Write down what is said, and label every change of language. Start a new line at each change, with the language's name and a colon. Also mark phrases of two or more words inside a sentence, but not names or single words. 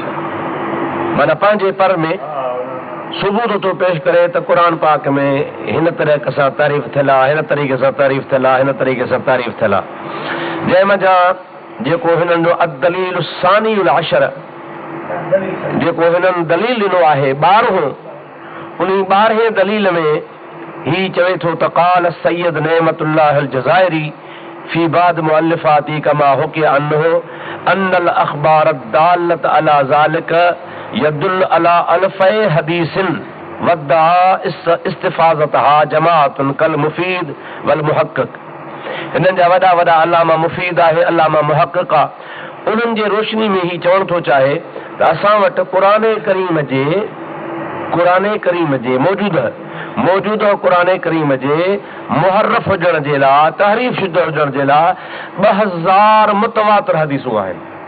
Sindhi: माना पंहिंजे पर में सबूत थो पेश करे त क़ुर पाक में हिन तरह सां तारीफ़ थियल आहे, हिन तरीक़े सां तारीफ़ थियल आहे, हिन तरीक़े सां तारीफ़ थियल आहे। जंहिं मज़ा जेको हिननि जो
Arabic: الدليل الثاني عشر
Sindhi: जेको हिननि दलील ॾिनो आहे 12हों, उन 12हें दलील में ही चवे थो त
Arabic: قال السيد نعمة الله الجزائري في بعض مؤلفاته كما حكي عنه أن الأخبار دالة على ذلك تزيد على ألف حديث وادعى استفاضتها جماعة كالمفيد والمحقق.
Sindhi: हिननि जा वॾा वॾा अल्लामा मुफीद आहे, अल्लामा मुहक्किक आहे। उन्हनि जे रोशनी में ही चवणु थो चाहे त असां वटि क़ुर करीम जे मौजूदा क़ुर करीम जे मुहर्रफ हुजण जे लाइ, तहरीफ शुदा हुजण जे लाइ 2000 मुतवातिर हदीसूं आहिनि।